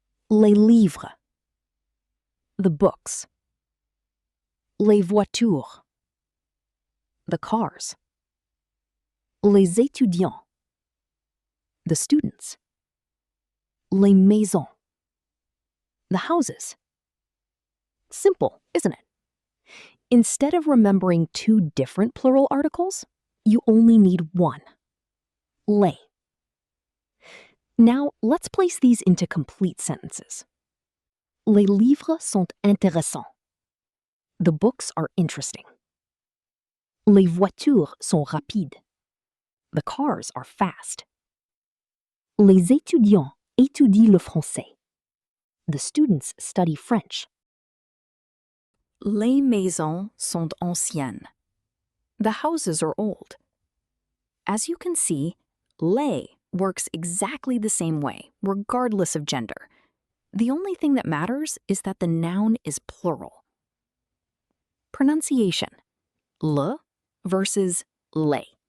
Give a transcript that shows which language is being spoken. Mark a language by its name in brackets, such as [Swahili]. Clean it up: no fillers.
[French] Les livres, [English] the books; [French] les voitures, [English] the cars; [French] les étudiants, [English] the students; [French] les maisons, [English] the houses. Simple, isn't it? Instead of remembering two different plural articles, you only need one. Les. Now, let's place these into complete sentences. [French] Les livres sont intéressants. [English] The books are interesting. [French] Les voitures sont rapides. [English] The cars are fast. [French] Les étudiants étudient le français. [English] The students study French. [French] Les maisons sont anciennes. [English] The houses are old. As you can see, les works exactly the same way, regardless of gender. The only thing that matters is that the noun is plural. Pronunciation: le versus les.